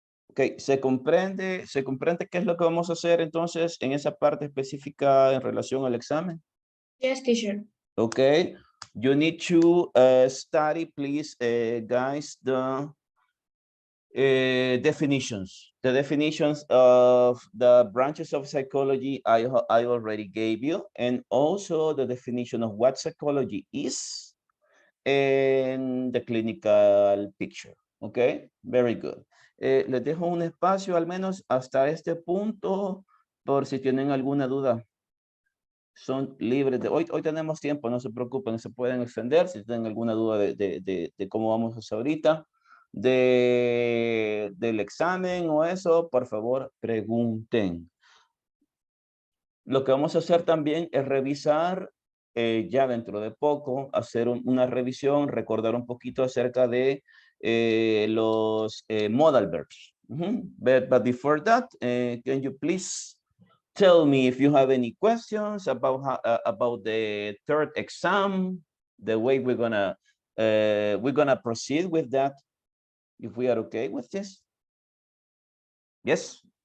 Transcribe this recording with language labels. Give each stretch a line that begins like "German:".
Spanish: Okay, ¿se comprende qué es lo que vamos a hacer entonces en esa parte específica en relación al examen?
English: Yes, teacher. Okay, you need to study, please, guys, the definitions. The definitions of the branches of psychology I already gave you, and also the definition of what psychology is and the clinical picture. Okay, very good.
Spanish: Les dejo un espacio al menos hasta este punto por si tienen alguna duda. Son libres de... Hoy tenemos tiempo, no se preocupen, se pueden extender. Si tienen alguna duda de cómo vamos a hacer ahorita, del examen o eso, por favor, pregunten. Lo que vamos a hacer también es revisar ya dentro de poco, hacer una revisión, recordar un poquito acerca de los modal verbs.
English: But before that, can you please tell me if you have any questions about the third exam, the way we're gonna proceed with that, if we are okay with this? Yes?